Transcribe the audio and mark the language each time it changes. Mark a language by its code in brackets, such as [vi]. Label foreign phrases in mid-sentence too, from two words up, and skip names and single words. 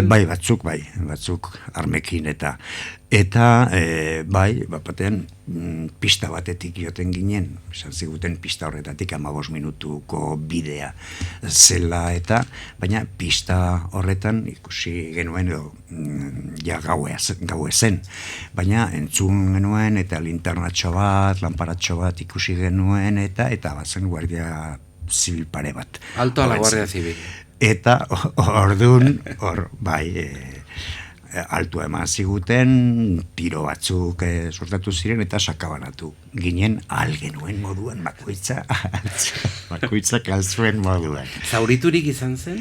[eu] Bai, batzuk armekin eta bapatean pista batetik joten ginen, esan ziguten pista horretatik 15 minutuko bidea zela eta, baina pista horretan ikusi genuen edo ja gaue zen, baina entzun genuen eta linternatxo bat, lanparatxo bat ikusi genuen eta bazen guardia zibil pare bat. [es] Alto a la guardia zibil. [eu] Eta orduan, altua eman ziguten, tiro batzuk sortatu ziren eta sakabanatu ginen genuen moduan, bakoitzak alzuen moduan. Zauriturik izan zen?